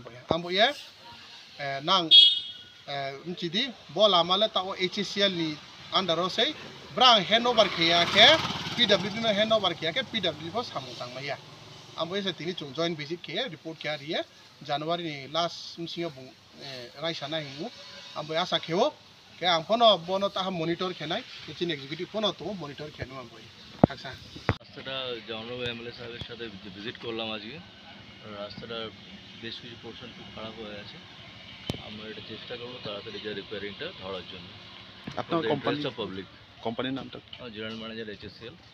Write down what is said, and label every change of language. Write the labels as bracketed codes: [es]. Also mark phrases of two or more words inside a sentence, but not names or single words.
[trp] boya amboye nang mchidi bol ama le ta HCL ni under sei brang handover khiya ke PWD no handover khiya ke PWD pho samutang maya amboy se tini chung [en] joint visit [trp] ke report kya riye january ni last msingo bung raisana hingu amboy asa kheo ke ampono bono ta monitor khenai chin executive pono to monitor khenu amboy আচ্ছা [bn] রাস্তাটা জনরব এমএলএ সাহেবের সাথে ভিজিট করলাম আজকে রাস্তাটা বেশ কিছু পোরশন খুব খারাপ হয়ে আছে আমরা এটা চেষ্টা করব তাড়াতাড়ি যা রিপেয়ারিংটা ধরার জন্য আপনার কোম্পানি পাবলিক কোম্পানির নামটা [en] general manager HCL